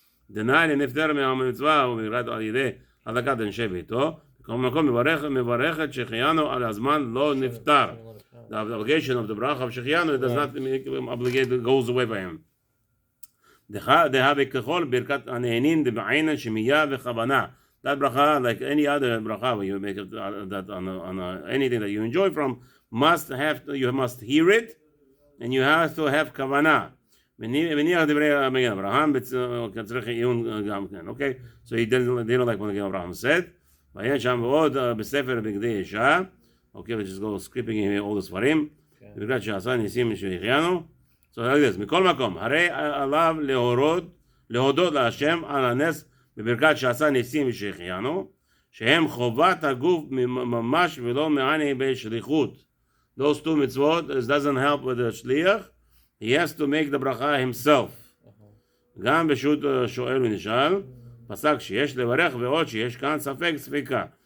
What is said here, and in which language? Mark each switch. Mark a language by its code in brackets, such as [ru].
[he] דנאי נפטר מהמצווה ומגרד על ידי הדלקת אנשי ביתו. בכל מקום מברכת שהחיינו על הזמן לא נפטר. [en] The obligation of the bracha of שהחיינו, it does not obligate, it goes away by him. [he] דהווה ככל ברכת הנהנין דבעינן שמייה וכוונה. [en] That bracha, like any other bracha, when you make that on anything that you enjoy from, you must hear it, and you have to have כוונה. [he] מניח דברי המגן אברהם, צריך עיון גם כן, okay? [en] So he didn't like what Magen Abraham said. [he] ועיין שם ועוד בספר בגדי אישה, okay, [en] we just go skipping all the [he] ספרים, ברכת שעשה ניסים שהחיינו. [en] So like this, [he] מכל מקום, הרי עליו להודות להשם על הנס בברכת שעשה ניסים שהחיינו, שהם חובת הגוף ממש ולא מעני בשליחות. [en] Those two mitzvot, it doesn't help with the shliach, he has to make the bracha himself. [he] גם בשו"ת שואל ונשאל, פסק שיש לברך ועוד שיש כאן ספק ספיקה.